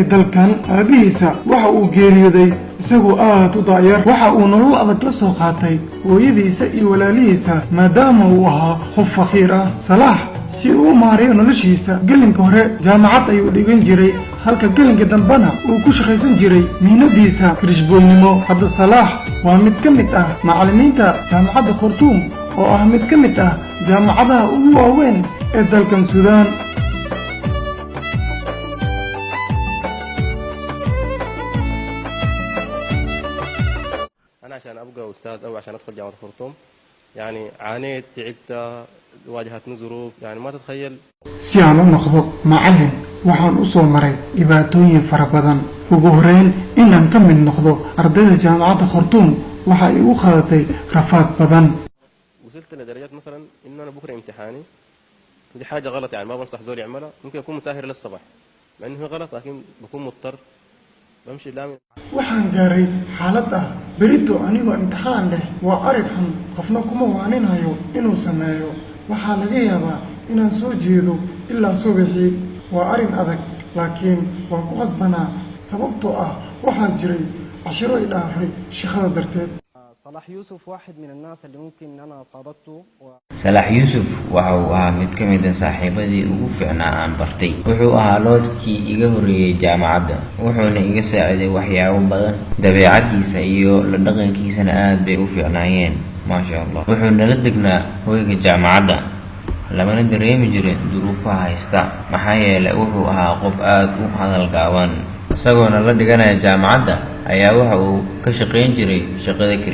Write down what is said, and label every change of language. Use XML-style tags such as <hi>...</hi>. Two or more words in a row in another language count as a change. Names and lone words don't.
<so>dalkan aabihiisa waxa uu geeriyooday isagoo aad u daayar waxa uu nolol adag la soo qaatay hooyadiisa iyo walaalihiisa maadaama uu ahaa qof faqiir ah Salah si uu maareeyo noloshiisa gelinka hore jaamacad ayuu dhigan jiray halka gelinka dambana uu ku shaqaysan jiray mihnadiisa kirishboynimo hadda Salah waa mid ka mid ah macallimiinta jaamacadda Khartoum oo ah mid ka mid ah jaamacadaha ugu waaweyn ee dalkan Suudaan</so> <ar>عشان أبقى أستاذ أو عشان أدخل جامعة خرطوم يعني عانيت تعبت واجهتني ظروف يعني ما تتخيل</ar> <so>si aan u noqdo macallin waxaan u soo maray dhibaatooyin fara badan ugu horeyn inaan ka mid noqdo ardayda jaamacadda Khartoum waxa ay u qaadatay rafaad badan</so> <ar>وصلت لدرجات مثلا إنه أنا بكرة امتحاني ودي حاجة غلط يعني ما بنصح زول يعملها ممكن أكون مساهر للصباح مع إنه غلط لكن بكون مضطر بمشي لامي</ar> <so>waxaan gaaray xaalad ah berito anigoo imtixaan leh waa arid xun qofna kuma waaninayo inuu sameeyo waxaa laga yaabaa inaan soo jeedo ilaa subaxii waa arin adag laakiin waan ku qasbanaa sababtoo ah waxaa jiray cashiro i dhaafay shaqada darteed</so> <ar>صلاح يوسف واحد من الناس اللي ممكن أنا صادقته</ar> <so>صلاح يوسف وهو مid ka mid ah saaxiibadii ugu fiicnaa aan bartay wuxuu ahaa loodkii iga horeeyay jaamacadda wuxuuna iga saaciday waxyaabo badan dabeecadiisa iyo la dhaqankiisana aad bay u fiicnaayeen</so> <ar>ما شاء الله</ar> <so>wuxuu nala degnaa hoyga jaamacadda lamana dareemi jirin duruufaha haysta maxaa yeelay wuxuu ahaa qof aad u hadal gaaban isagoona la dhiganaya jaamacadda ayaa waxa uu ka shaqeyn jiray shaqada</so>